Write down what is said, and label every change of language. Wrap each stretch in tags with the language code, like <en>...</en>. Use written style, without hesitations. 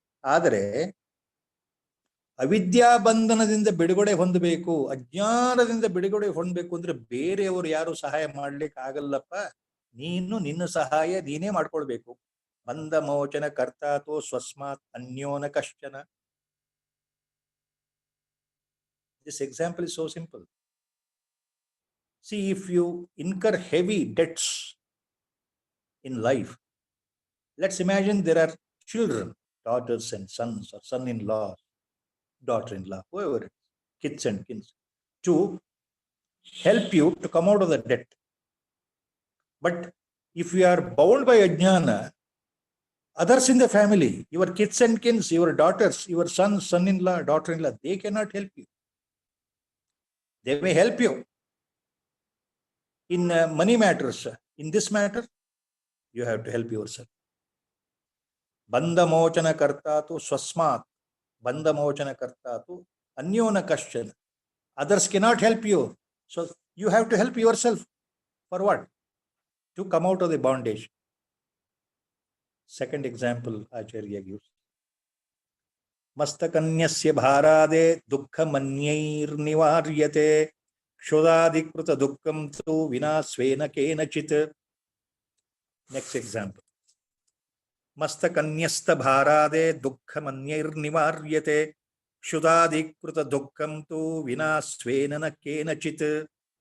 <kn>ಆದರೆ ಅವಿದ್ಯಾ ಬಂಧನದಿಂದ ಬಿಡುಗಡೆ ಹೊಂದಬೇಕು, ಅಜ್ಞಾನದಿಂದ ಬಿಡುಗಡೆ ಹೊಂದಬೇಕು ಅಂದ್ರೆ ಬೇರೆಯವರು ಯಾರು ಸಹಾಯ ಮಾಡ್ಲಿಕ್ಕೆ ಆಗಲ್ಲಪ್ಪ, ನೀನು ನಿನ್ನ ಸಹಾಯ ನೀನೇ ಮಾಡ್ಕೊಳ್ಬೇಕು.</kn> <sa>ಬಂಧ ಮೋಚನ ಕರ್ತಾತು ಸ್ವಸ್ಮಾತ್ ಅನ್ಯೋನ ಕಶ್ಚನ.</sa> <en>This example is so simple. See, if you incur heavy debts in life, let's imagine there are children, daughters and sons, or son-in-law, daughter-in-law, whoever it is, kids and kins, to help you to come out of the debt. But if you are bound by ajnana, others in the family, your kids and kins, your daughters, your sons, son-in-law, daughter-in-law, they cannot help you. They may help you in money matters. In this matter, you have to help yourself.</en> <sa>Bandha mochana kartatu swasmat. Bandha mochana kartatu anyona kashchana.</sa> <en>Others cannot help you. So you have to help yourself. For what? To come out of the bondage. Second example Acharya gives.</en> <sa>ಮಸ್ತಕನ್ಯಸ್ಯ ಭಾರಾದೆ ದುಃಖ ಮನ್ಯೈರ್ ನಿವಾರ್ಯತೆ ಕ್ಷುಧಾಧಿಕೃತ ದುಃಖಂ ತು ವಿನಾ ಸ್ವೇನ ಕೇನಚಿತ್.</sa> <en>Next example.</en> <sa>ಮಸ್ತಕನ್ಯಸ್ತ ಭಾರಾದೆ ದುಃಖ ಮನ್ಯೈರ್ ನಿವಾರ್ಯತೆ ಕ್ಷುಧಾಧಿಕೃತ ದುಃಖಂ ತು ವಿನಾ ಸ್ವೇನ ಕೇನಚಿತ್.</sa>